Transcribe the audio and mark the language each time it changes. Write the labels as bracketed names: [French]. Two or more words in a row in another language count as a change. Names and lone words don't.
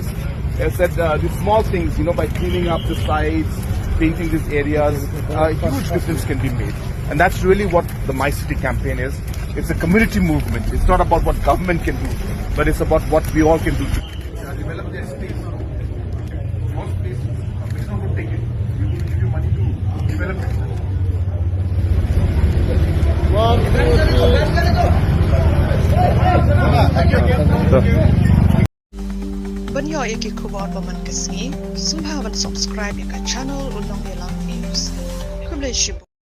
[English] As I said, the small things, by cleaning up the sides, painting these areas, a huge difference can be made. And that's really what the My City campaign is. It's a community movement. It's not about what government can do, but it's about what we all can do. Develop their space. Most places, it's not going to take it. We will give you money to develop it. [Khasi] Banyo iki kubor baman kasngi, sumhawan subscribe ka channel unang yalam news. Kublay shibu.